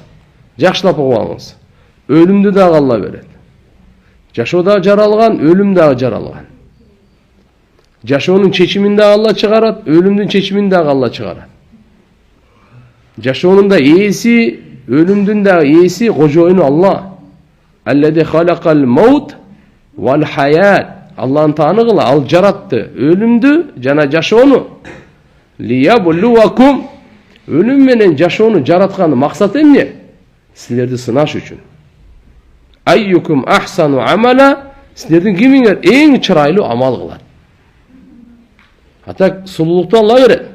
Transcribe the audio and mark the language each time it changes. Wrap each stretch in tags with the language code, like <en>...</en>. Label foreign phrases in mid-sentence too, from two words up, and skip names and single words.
<ky>Жакшылап угуп алыңыз. Өлүмдү дагы Алла берет. Жашоо дагы жаралган, өлүм дагы жаралган. Жашоонун чечимин дагы Алла чыгарат, өлүмдүн чечимин дагы Алла чыгарат. Жашоонун да ээси, өлүмдүн дагы ээси, кожоюну Алла.</ky> <ar>الذي خلق الموت والحياة.</ar> <ky>Алланын тааныгыла, ал жаратты өлүмдү жана жашоону.</ky> <ar>Лиябуллуакум.</ar> <ky>Өлүм менен жашоону жаратканы максаты эмне? Силерди сынаш үчүн.</ky> <ar>أيكم أحسن عملا.</ar> <ky>Силердин кимиңер эң чырайлуу амал кылат. Атак сулуулукту Алла берет.</ky>